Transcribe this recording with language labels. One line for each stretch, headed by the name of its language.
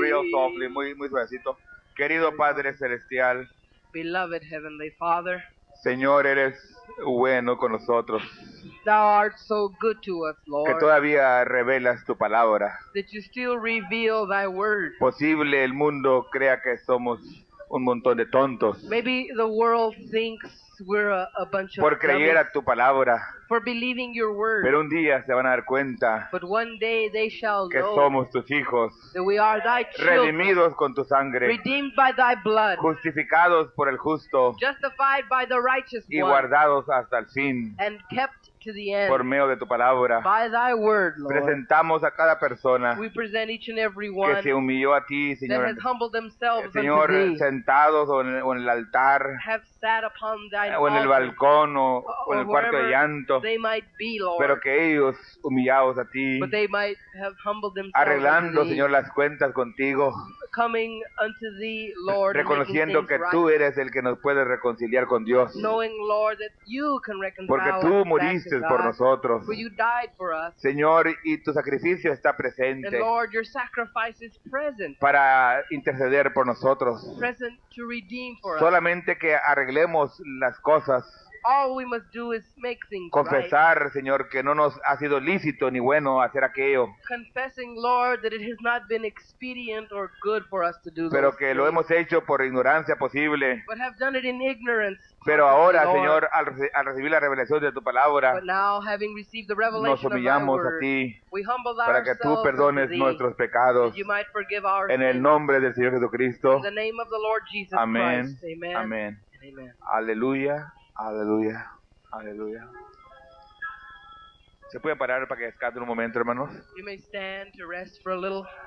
English: Real softly,
Spanish: muy suavecito. Querido Padre Celestial,
English: Beloved Heavenly Father,
Spanish: Señor, eres bueno con nosotros,
English: Thou art so good to us,
Spanish: que
English: Lord,
Spanish: todavía revelas tu palabra.
English: that you still reveal Thy word.
Spanish: Posible el mundo crea que somos un montón de tontos
English: Maybe the world thinks we're a bunch of
Spanish: por creer
English: dummies
Spanish: a tu palabra,
English: for believing your word,
Spanish: pero un día se van a dar cuenta
English: but one day they shall
Spanish: que
English: know
Spanish: somos tus hijos,
English: that we are Thy children,
Spanish: redimidos con tu sangre,
English: redeemed by Thy blood,
Spanish: justificados por el justo
English: justified by the righteous
Spanish: y
English: one,
Spanish: guardados hasta el fin
English: and kept to the end
Spanish: por medio de tu palabra.
English: by Thy word, Lord.
Spanish: Presentamos a cada persona
English: We present each and every
Spanish: que
English: one
Spanish: se humilló a ti,
English: that
Spanish: Señor.
English: has humbled themselves
Spanish: Señor,
English: unto Thee,
Spanish: sentados o en el altar,
English: have sat upon Thine
Spanish: o en el
English: altar,
Spanish: balcón, o en
English: or
Spanish: el cuarto de
English: wherever
Spanish: llanto,
English: they might be, Lord,
Spanish: pero que ellos, humillados a ti,
English: but they might have humbled themselves
Spanish: arreglando,
English: unto Thee,
Spanish: Señor, las cuentas contigo,
English: coming unto Thee, Lord, and making
Spanish: reconociendo
English: things
Spanish: que
English: right,
Spanish: tú eres el que nos puede reconciliar con Dios,
English: knowing, Lord, that You can reconcile
Spanish: porque
English: us
Spanish: tú
English: back to
Spanish: moriste por
English: God,
Spanish: nosotros,
English: for You died for us,
Spanish: Señor, y tu sacrificio está
English: and
Spanish: presente
English: Lord, Your sacrifice is present,
Spanish: para interceder por nosotros.
English: present to redeem for us.
Spanish: Solamente que arreglemos las cosas,
English: All we must do is make things right,
Spanish: confesar, Señor, que no nos ha sido lícito ni bueno hacer aquello,
English: confessing, Lord, that it has not been expedient or good for us to do
Spanish: pero
English: those
Spanish: que lo
English: things,
Spanish: hemos hecho por ignorancia posible.
English: but have done it in ignorance.
Spanish: Pero
English: possibly,
Spanish: ahora,
English: Lord.
Spanish: Señor, al recibir la revelación de tu palabra,
English: But now, having received the
Spanish: nos
English: revelation of Thy
Spanish: humillamos a
English: word,
Spanish: ti
English: we humble
Spanish: para que tú
English: ourselves
Spanish: perdones
English: unto Thee,
Spanish: nuestros pecados.
English: that You might forgive our
Spanish: En el
English: sins.
Spanish: nombre del Señor Jesucristo.
English: In the name of the Lord Jesus
Spanish: Amén.
English: Christ. Amen.
Spanish: Amén.
English: And amen.
Spanish: Aleluya, aleluya, aleluya. ¿Se puede parar para que descansen un momento, hermanos?
English: You may stand to rest for a little.